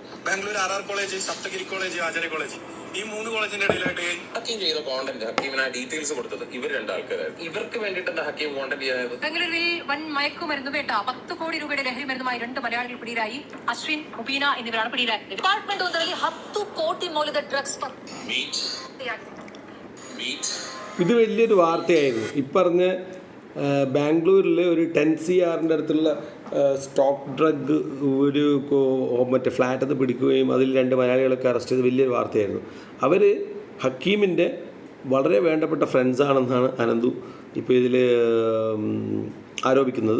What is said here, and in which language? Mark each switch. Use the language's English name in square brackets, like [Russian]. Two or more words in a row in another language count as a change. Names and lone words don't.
[Malayalam] ബാംഗ്ലൂർ RR കോളേജ്, സപ്തഗിരി കോളേജ്, ആചാര്യ കോളേജ്, ഈ 3 കോളേജിന്റെ ഇടയിലായിട്ട് ഹക്കീം ചെയ്ത കോണ്ടന്റ്, ഹക്കീമിന് ആ ഡീറ്റെയിൽസ് കൊടുത്തത് ഇവർ രണ്ടാൾക്കാരായിരുന്നു. ഇവർക്ക് വേണ്ടിയിട്ടാണ് ഹക്കീം കോണ്ടന്റ് ചെയ്യായത്. ബംഗളൂരുവിൽ വൻ മയക്കുമരുന്ന് വേട്ട. 10 കോടി രൂപയുടെ ലഹരി മരുന്നുമായി 2 മലയാളികൾ പിടിയിലായി. അശ്വിൻ, മുബീന എന്നിവരാണ് പിടിയിലായത്. [Kannada] ಡಿಪಾರ್ಟ್ಮೆಂಟ್ ಒಂದರಲ್ಲಿ 10 ಕೋಟಿ ಮೌಲ್ಯದ ಡ್ರಗ್ಸ್ [Malayalam] ഇത് വലിയൊരു വാർത്തയായിരുന്നു. ഇപ്പറഞ്ഞ ബാംഗ്ലൂരിൽ ഒരു 10 CR അടുത്തുള്ള [English] stock drug [Malayalam] ഒരു മറ്റേ ഫ്ലാറ്റത്ത് പിടിക്കുകയും അതിൽ 2 മലയാളികളൊക്കെ അറസ്റ്റ് ചെയ്ത് വലിയൊരു വാർത്തയായിരുന്നു. അവർ ഹക്കീമിൻ്റെ വളരെ വേണ്ടപ്പെട്ട ഫ്രണ്ട്സാണെന്നാണ് അനന്തു ഇപ്പോൾ ഇതിൽ ആരോപിക്കുന്നത്.